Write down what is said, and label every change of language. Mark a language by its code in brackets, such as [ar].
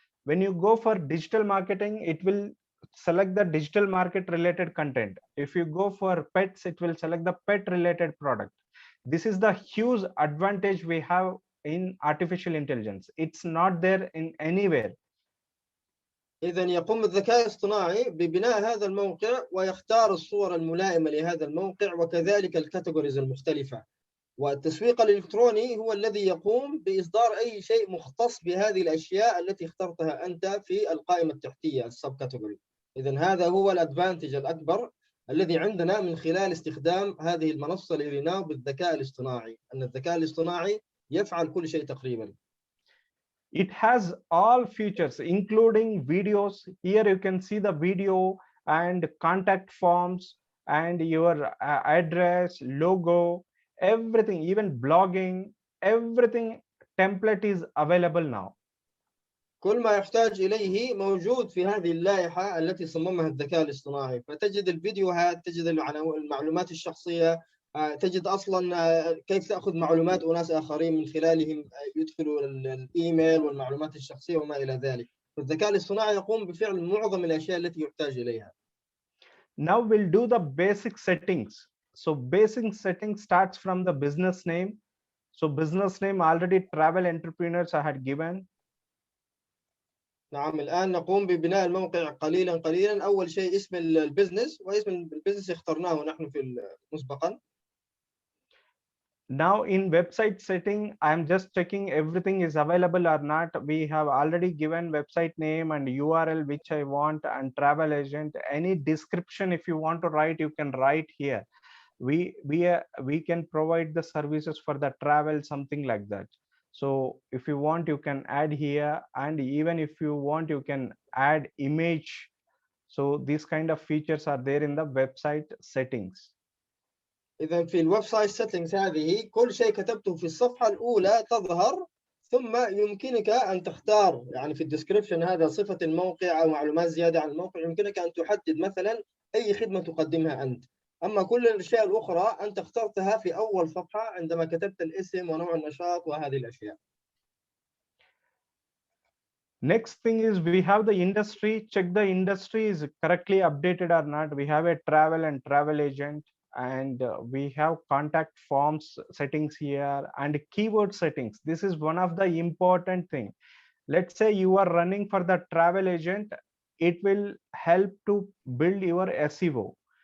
[en] When you go for digital marketing, it will select the digital market related content. If you go for pets, it will select the pet related product. This is the huge advantage we have in artificial intelligence. It's not there in anywhere. [ar] إذا يقوم الذكاء الاصطناعي ببناء هذا الموقع ويختار الصور الملائمة لهذا الموقع وكذلك الكاتيجوريز المختلفة. والتسويق الإلكتروني هو الذي يقوم بإصدار أي شيء مختص بهذه الأشياء التي اخترتها أنت في القائمة التحتية السب كاتيجوري. إذا هذا هو الأدفانتج الأكبر الذي عندنا من خلال استخدام هذه المنصة للرناو بالذكاء الاصطناعي، أن الذكاء الاصطناعي يفعل كل شيء تقريبا. [en] It has all features including videos. Here you can see the video and contact forms and your address, logo, everything, even blogging, everything template is available now. [ar] كل ما يحتاج إليه موجود في هذه اللائحة التي صممها الذكاء الاصطناعي، فتجد الفيديوهات، تجد المعلومات الشخصية، تجد أصلا كيف تأخذ معلومات أناس آخرين من خلالهم يدخلوا الإيميل والمعلومات الشخصية وما إلى ذلك. فالذكاء الاصطناعي يقوم بفعل معظم الأشياء التي يحتاج إليها. [en] Now we'll do the basic settings. So basic settings starts from the business name. So business name already travel entrepreneurs I had given. [ar] نعم، الآن نقوم ببناء الموقع قليلا قليلا. أول شيء اسم البزنس، واسم البزنس اخترناه نحن في مسبقا. [en] Now in website setting, I'm just checking everything is available or not. We have already given website name and URL which I want, and travel agent. Any description if you want to write, you can write here. We can provide the services for the travel, something like that. So if you want, you can add here, and even if you want, you can add image. So these kind of features are there in the website settings. [ar] إذا في الويب سايت سيتنجز هذه كل شيء كتبته في الصفحة الأولى تظهر، ثم يمكنك أن تختار يعني في الديسكريبشن هذا صفة الموقع أو معلومات زيادة عن الموقع، يمكنك أن تحدد مثلا أي خدمة تقدمها أنت. أما كل الأشياء الأخرى أنت اخترتها في أول صفحة عندما كتبت الاسم ونوع النشاط وهذه الأشياء. [en] Next thing is we have the industry. Check the industry is correctly updated or not. We have a travel and travel agent, and we have contact forms settings here and keyword settings. This is one of the important thing. Let's say you are running for the travel agent, it will help to build your SEO.